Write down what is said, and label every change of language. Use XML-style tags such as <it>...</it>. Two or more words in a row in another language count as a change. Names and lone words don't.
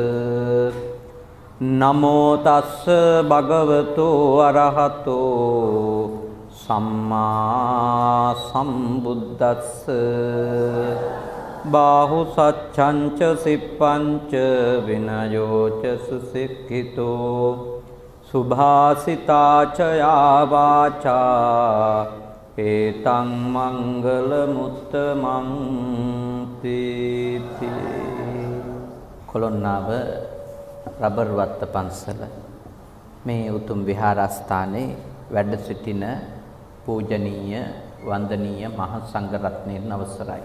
<pi>නමෝ තස්ස භගවතු අරහතෝ සම්මා සම්බුද්දස්ස බාහු සච්ඡංච සිප්පංච විනයෝච සුසික්ඛිතෝ සුභාසිතාච යාවාචා ඒතං මංගල මුත්තමං තීති.</pi> <si>කොළොන්නාව රබර් වත්ත පන්සල මේ උතුම් විහාරස්ථානයේ වැඩ සිටින පූජනීය වන්දනීය මහ සංඝරත්නයන් අවසරයි.</si>